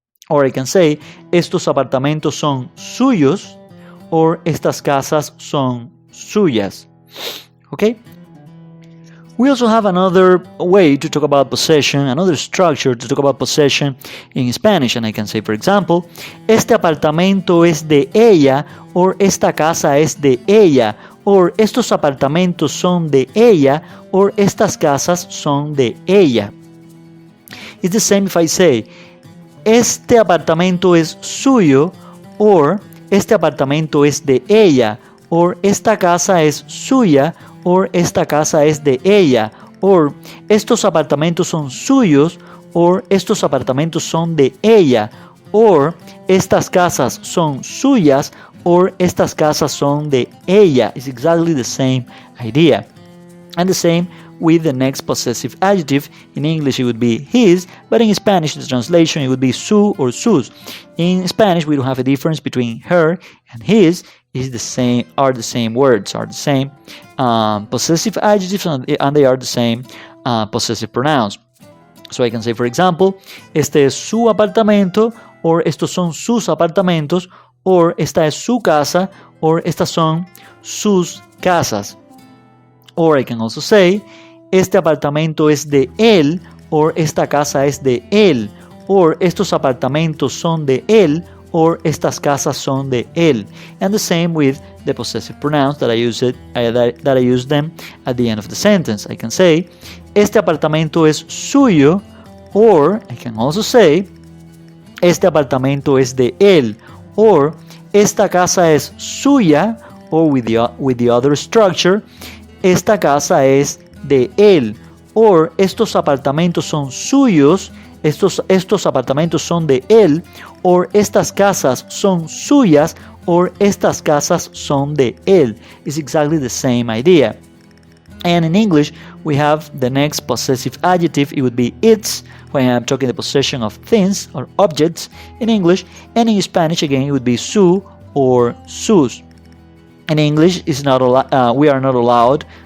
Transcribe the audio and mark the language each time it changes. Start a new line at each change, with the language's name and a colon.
Spanish: Or I can say, estos apartamentos son suyos, or estas casas son suyas. Okay?
English: We also have another way to talk about possession, another structure to talk about possession in Spanish.
Spanish: And I can say, for example, este apartamento es de ella, or esta casa es de ella, or estos apartamentos son de ella, or estas casas son de ella. It's the same if I say, este apartamento es suyo, or este apartamento es de ella, or esta casa es suya, or esta casa es de ella, or estos apartamentos son suyos, or estos apartamentos son de ella, or estas casas son suyas, or estas casas son de ella.
English: It's exactly the same idea. And the same with the next possessive adjective. In English it would be his, but in Spanish the translation it would be su or sus. In Spanish we don't have a difference between her and his. Is the same, are the same words, are the same possessive adjectives, and they are the same possessive pronouns.
Spanish: So I can say, for example, este es su apartamento, or estos son sus apartamentos, or esta es su casa, or estas son sus casas. Or I can also say, este apartamento es de él, or esta casa es de él, or estos apartamentos son de él, or estas casas son de él.
English: And the same with the possessive pronouns that I use them at the end of the sentence.
Spanish: I can say, este apartamento es suyo, or I can also say, este apartamento es de él, or esta casa es suya, or with the other structure, esta casa es de él, or estos apartamentos son suyos, estos apartamentos son de él, or estas casas son suyas, or estas casas son de él.
English: It's exactly the same idea. And in English, we have the next possessive adjective. It would be its, when I'm talking the possession of things or objects in English. And in Spanish, again, it would be su or sus. In English, we are not allowed